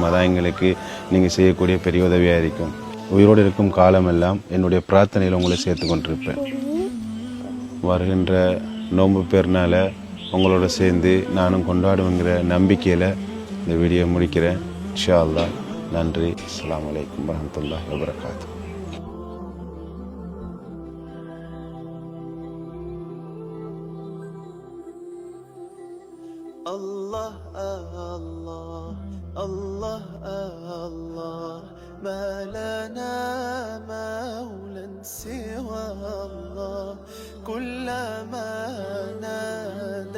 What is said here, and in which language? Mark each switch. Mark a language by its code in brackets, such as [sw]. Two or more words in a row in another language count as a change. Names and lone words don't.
[ta] அதான் எங்களுக்கு நீங்கள் செய்யக்கூடிய பெரிய உதவியாக இருக்கும். உயிரோடு இருக்கும் காலமெல்லாம் என்னுடைய பிரார்த்தனையில் உங்களை சேர்த்து கொண்டிருப்பேன். வருகின்ற நோன்பு பெருநாளை உங்களோட சேர்ந்து நானும் கொண்டாடுவேங்கிற நம்பிக்கையில் இந்த வீடியோ முடிக்கிறேன். [ar] إن شاء الله. நன்றி. السلام عليكم ورحمة الله وبركاته. الله الله الله الله ما لنا مولى سوى الله كلما نادى